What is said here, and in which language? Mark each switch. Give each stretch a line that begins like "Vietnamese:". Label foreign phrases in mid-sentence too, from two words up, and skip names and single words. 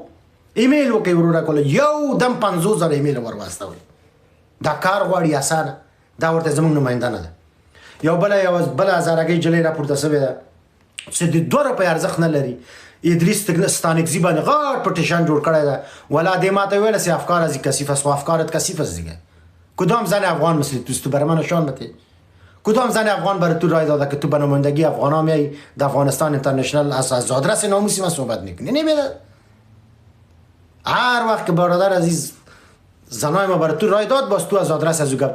Pashto: ایمیل وکړئ وروره ګله، یو دم 50,000 ایمیل ور واستوئ. دا کار غواړي اسانه، دا ورته زموږ نماینده نه ده. یو بله هزارګۍ جلۍ راپورته شوې ده، چې د 2 روپۍ ارزښت نه لري. ادریس ستانکزي باندې غټ پټیشن جوړ کړی ده. ولا دې ماته ویل سي
Persian: افکار از کثیف است و افکارت کثیف است دیگه. کدام زن افغان مثل تو برای من نشان بده؟ کدام زن افغان برای تو رای داده که تو به نمایندگی افغانا میای در افغانستان اینترنشنال از آدرس ناموسی من صحبت میکنی؟ نمیده. هر وقت که برادر عزیز زنای ما برای تو رای داد باز تو از آدرس از او گفت.